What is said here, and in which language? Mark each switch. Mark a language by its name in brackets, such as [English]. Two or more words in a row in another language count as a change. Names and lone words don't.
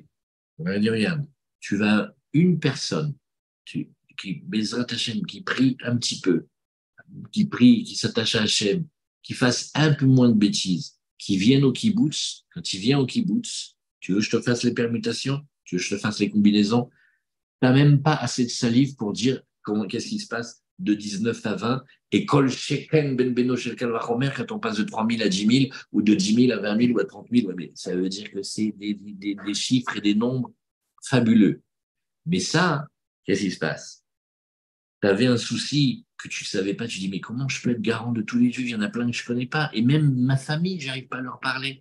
[French] On va dire, regarde, tu vas une personne qui, [Hebrew] בעזרת השם, [French] qui prie un petit peu, qui prie, qui s'attache à Hachem, qui fasse un peu moins de bêtises, qui vienne au kibbutz, quand il vient au kibbutz, tu veux que je te fasse les permutations, tu veux que je te fasse les combinaisons, tu n'as même pas assez de salive pour dire qu'est-ce qui se passe de 19 à 20 et [Hebrew] כל שכן בן בנו של קל וחומר [French] quand on passe de 3 000 à 10 000 ou de 10 000 à 20 000 ou à 30 000, ouais, mais ça veut dire que c'est des chiffres et des nombres fabuleux. Mais ça, qu'est-ce qui se passe? Tu avais un souci que tu ne savais pas, tu dis, mais comment je peux être garant de tous les juifs? Il y en a plein que je ne connais pas. Et même ma famille, j'arrive pas à leur parler.